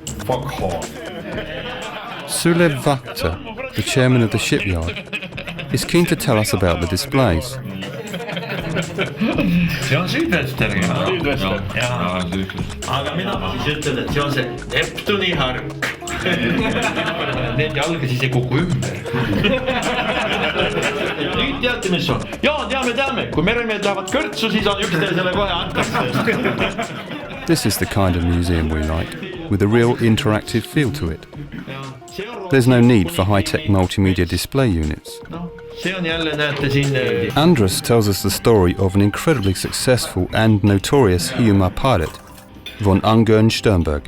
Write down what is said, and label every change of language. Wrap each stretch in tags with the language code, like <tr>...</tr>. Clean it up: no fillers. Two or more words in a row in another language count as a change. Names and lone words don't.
<en>foghorn. Sulev Vakta, the chairman of the shipyard, is keen to tell us about the displays.</en> <et>See on süüdvester. Aga mina siis ütlen, et see on see Neptuni hark. Need jalga siis ei kuku ümber. Nüüd teate, mis on? Jaa, teame. Kui meremehed lähevad kõrtsu, siis on üksteisele kohe antakse.</et> <en>This is the kind of museum we like, with a real interactive feel to it. There's no need for high-tech multimedia display units. Andrus tells us the story of an incredibly successful and notorious Hiiumaa pirate, von Ungern Sternberg.</en>